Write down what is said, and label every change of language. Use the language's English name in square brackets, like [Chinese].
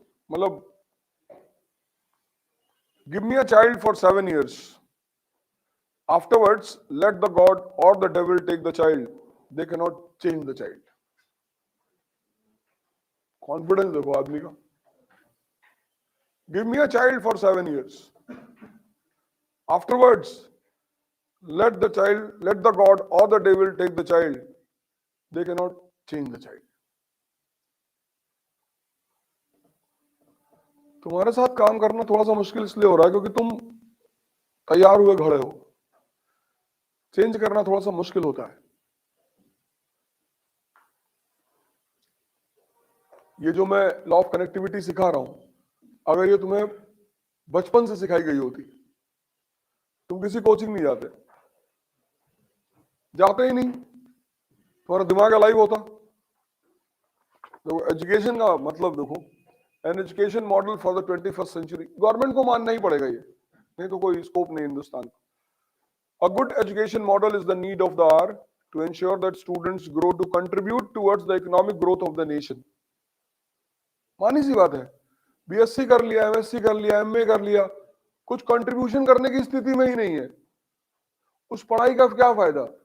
[English] मतलब give me a child for 7 years, afterwards let the god or the devil take the child, they can not change the child. [Hindi] Confidence देखो आदमी का। [English] Give me a child for 7 years, afterwards let the god or the devil take the child, they cannot change the child। [Hindi] तुम्हारे साथ काम करना थोड़ा सा मुश्किल इसलिए हो रहा है क्योंकि तुम तैयार हुए खड़े हो, चेंज करना थोड़ा सा मुश्किल होता है। ये जो मैं लॉ ऑफ कनेक्टिविटी सिखा रहा हूं, अगर ये तुम्हें बचपन से सिखाई गई होती, तुम किसी कोचिंग नहीं जाते, जाते ही नहीं, तुम्हारा दिमाग अलाइव होता। तो एजुकेशन का मतलब देखो, [English] an education model for the 21st century, [Hindi] government को मानना ही पड़ेगा ये, नहीं तो कोई स्कोप नहीं हिंदुस्तान का। [English] A good education model is the need of the hour to ensure that students grow to contribute towards the economic growth of the nation। [Hindi] मानी सी बात है, बीएससी कर लिया, एमएससी कर लिया, एमए कर लिया, कुछ कंट्रीब्यूशन करने की स्थिति में ही नहीं है, उस पढ़ाई का क्या फायदा?